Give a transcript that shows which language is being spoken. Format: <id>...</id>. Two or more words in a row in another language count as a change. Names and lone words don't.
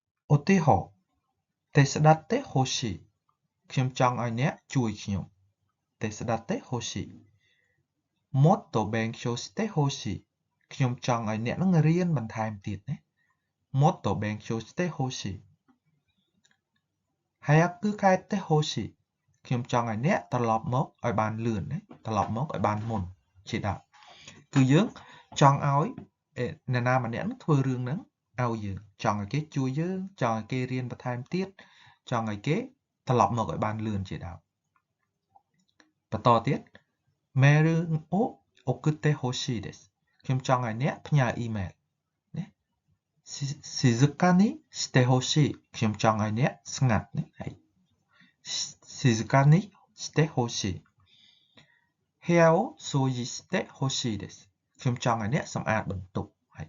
<km>ឧទាហរណ៍</km> <ja>手伝ってほしい</ja> <km>ខ្ញុំចង់ឲ្យអ្នកជួយខ្ញុំ</km> <ja>手伝ってほしいもっと勉強してほしい</ja> <km>ខ្ញុំចង់ឲ្យអ្នកនឹងរៀ នបន្ថែមទៀតណា</km> <ja>もっと勉強してほしい早く帰ってほしい</ja> <km>ខ្ញុំចង់ឲ្យអ្នកត្រឡប់មកឲ្យបាន លឿនណាត្រឡប់មកឲ្យបានមុនជាដើមគឺយើងចង់ឲ្យអ្នកណាម្នាក់នឹងធ្វើរឿង ហ្នឹងឲ្យយើងចង់ឲ្យគេជួយយើងចង់ឲ្យគេរៀនបន្ថែមទៀតចង់ឲ្យគេត្រឡប់មកឲ្យបានលឿនជាដើមបន្តទៀតមេរឿងអូ</km> <ja>送ってほしいです</ja> <km>ខ្ញុំចង់ឲ្យអ្នកផ្ញើអ៊ីមែលណា</km> <ja>静かにしてほしい</ja> <km>ខ្ញុំចង់ឲ្យអ្នកស្ងាត់ណាហើយ</km> <ja>静かにしてほしい部屋を掃除してほしいです</ja> <km>ខ្ញុំចង់ឲ្យអ្នកសម្អាតបន្ទប់</km>